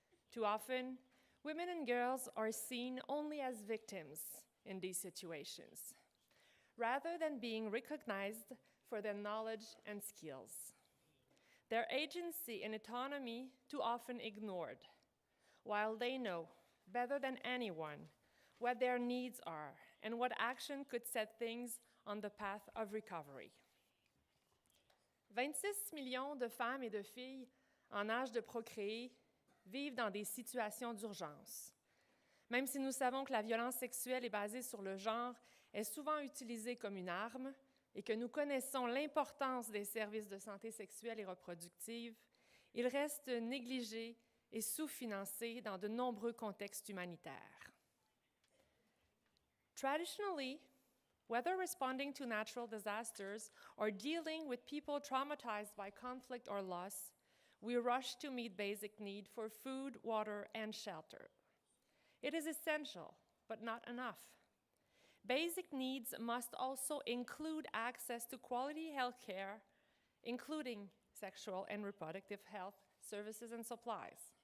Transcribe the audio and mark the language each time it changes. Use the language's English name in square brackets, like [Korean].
[English] Too often, women and girls are seen only as victims in these situations, rather than being recognized for their knowledge and skills. Their agency and autonomy too often ignored, while they know better than anyone what their needs are and what action could set things on the path of recovery. [French] 26 millions de femmes et de filles en âge de procréer vivent dans des situations d'urgence. Même si nous savons que la violence sexuelle est basée sur le genre est souvent utilisée comme une arme et que nous connaissons l'importance des services de santé sexuelle et reproductive, il reste négligé et sous-financé dans de nombreux contextes humanitaires. [English] Traditionally, whether responding to natural disasters or dealing with people traumatized by conflict or loss, we rush to meet basic need for food, water, and shelter. It is essential, but not enough. Basic needs must also include access to quality health care, including sexual and reproductive health services and supplies.